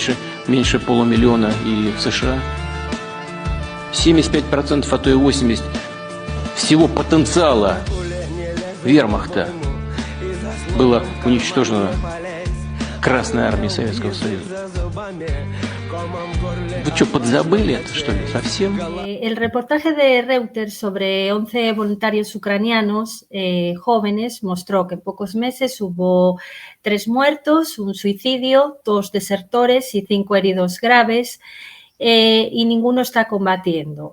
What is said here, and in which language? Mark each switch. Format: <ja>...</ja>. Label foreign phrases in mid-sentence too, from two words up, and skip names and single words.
<ru>Меньше полумиллиона и в США. 75%, а то и 80% всего потенциала вермахта было уничтожено Красной армией Советского Союза. ¿Вы что, подзабыли это, что ли, совсем?</ru> <es>El reportaje de Reuters sobre 11 voluntarios ucranianos jóvenes mostró que en pocos meses hubo 3 muertos, un suicidio, 2 desertores y 5 heridos graves, y ninguno está combatiendo.</es>